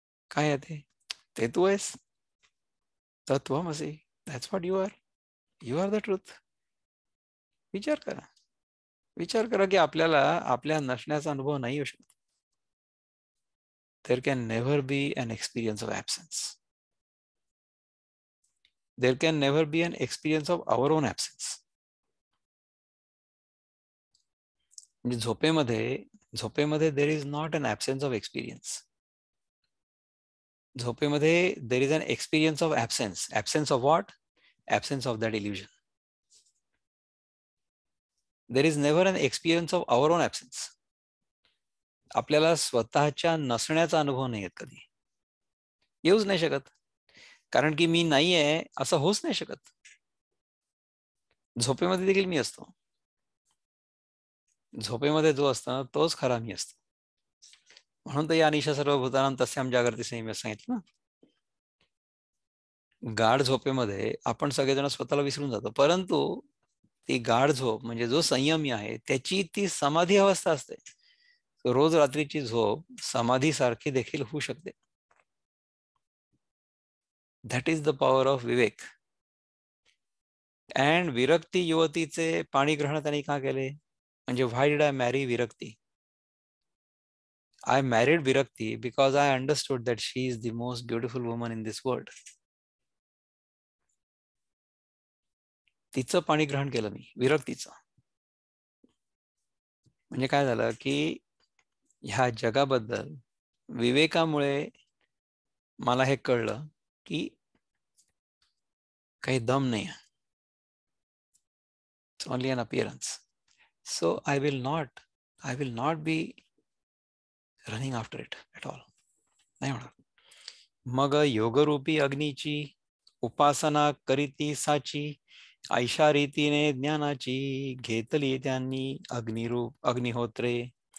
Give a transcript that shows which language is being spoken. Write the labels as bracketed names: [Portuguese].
[Marathi] काय आहे ते? ते तू आहेस, [English] तत्वमसी, that's what you are, you are the truth. [Marathi] विचार करा, विचार करा की आपल्याला आपल्या नसण्याचा अनुभव नाही येऊ शकत. [English] There can never be an experience of absence. There can never be an experience of our own absence. [Marathi] म्हणजे झोपेमध्ये [English] there is not an absence of experience. झोपेमध्ये there is an experience of absence. Absence of what? Absence of that illusion. There is never an experience of our own absence. [Marathi] आपल्याला स्वतःच्या नसण्याचा अनुभव नाही येत, कधी येऊच नाही शकत. कारण की मी नाही आहे असं होऊच नाही शकत. झोपेमध्ये देखील मी असतो. झोपेमध्ये जो असतो तोच खरा मी असतो. म्हणून तर या अनिशा सर्वभूतानां तस्यां जागृती संयमी सांगितलं ना. गाढ झोपेमध्ये आपण सगळेजण स्वतःला विसरून जातो, परंतु ती गाढ झोप म्हणजे जो संयमी आहे त्याची ती समाधी अवस्था असते. रोज रात्रीची झोप समाधी सारखी देखील होऊ शकते. [English] That is the power of विवेक. And [Marathi] विरक्ती युवतीचे पाणीग्रहण त्यांनी का केले? [English] म्हणजे why did I marry Virakti? I married Virakti because I understood that she is the most beautiful woman in this world. [Marathi] तिचं पाणी ग्रहण केलं मी, विरक्तीचं. म्हणजे काय झालं की ह्या जगाबद्दल विवेकामुळे मला हे कळलं की काही दम नाही. [English] It's only an appearance. So I will not be running after it at all. [Marathi] नाही होणार. मग योगरूपी अग्नीची उपासना करीती साची, ऐशा रीतीने ज्ञानाची घेतली त्यांनी अग्निहोत्रे.